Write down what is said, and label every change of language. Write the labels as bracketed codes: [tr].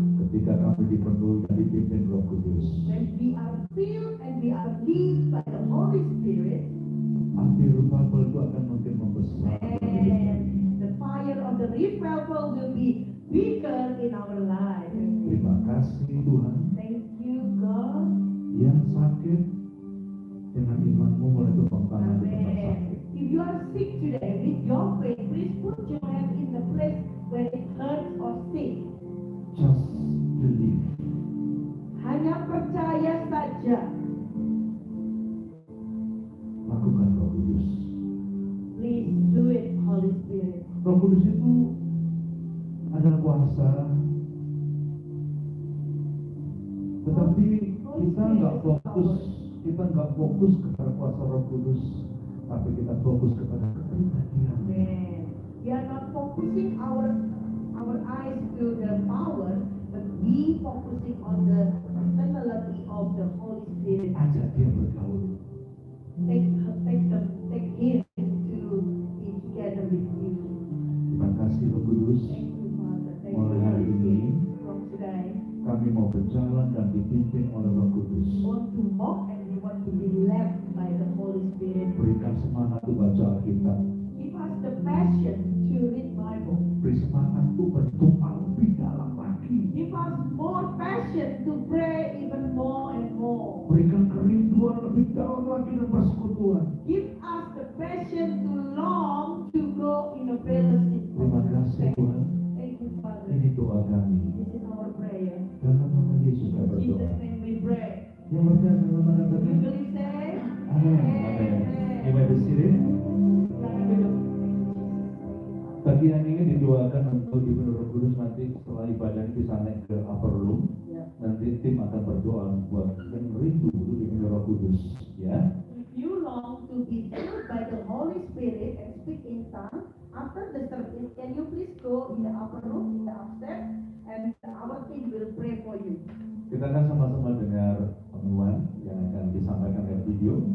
[id] Ketika kami dipenuhi dan dipimpin Roh Kudus. [en] When we are filled and we are led by the Holy Spirit, [id] Api revival itu akan makin membesar. [en] and the fire of the revival will be bigger in our life. [id] Terima kasih Tuhan. [en] Thank you, God. [id] Yang sakit dengan imanmu mulai tumpang tangan di tempat [en] Amen. [id] sakit. [en] If you are sick today, with your faith, please put your hand in the place where it hurts or sick. Just believe. [id] Hanya percaya saja. Lakukan Roh Kudus. [en] Please do it, Holy Spirit. [id] Roh Kudus itu adalah kuasa. Tetapi kita nggak fokus kepada kuasa Roh Kudus, tapi kita fokus kepada kepribadian. [en] Amen. We are not focusing our eyes to the power, but we focusing on the personality of the Holy Spirit. [id] Ajak dia bergaul. [en] Take him to be together with you. [id] Terima kasih Roh Kudus. [en] Thank you, Father. Thank you, [id] Mulai hari [en] Holy [id] ini [en] Spirit. From today, [id] kami mau berjalan dan dipimpin oleh Roh Kudus. [en] we want to walk and we want to be led by the Holy Spirit. [id] Berikan semangat untuk baca Alkitab. [en] Give us the passion to read Bible. [id] Beri semangat untuk berdoa lebih dalam lagi. [en] Give us more passion to pray even more and more. [id] Berikan kerinduan lebih dalam lagi dan persekutuan. [en] Give us the passion to long to grow in a fellowship. [id] Terima kasih Tuhan. [en] Thank you, Father. [id] Ini doa kami. [en] This is our prayer. [id] Dalam nama Yesus kami [en] In [id] berdoa. [en] Jesus' name we pray. [id] Yang percaya dalam nama [en] You [id] Tuhan. [en] believe that? Amin. Amin. You may be seated. [id] Silakan duduk. Bagian ini didoakan untuk Ibu Roh Kudus nanti setelah ibadah ini bisa naik ke upper room. Nanti tim akan berdoa buat yang rindu untuk Ibu Roh Kudus, ya. [en] If you long to be filled by the Holy Spirit and speak in tongues after the service, can you please go in the upper room, in the upstairs, and our team will pray for you. [id] Kita akan sama-sama dengar pengumuman yang akan disampaikan lewat video.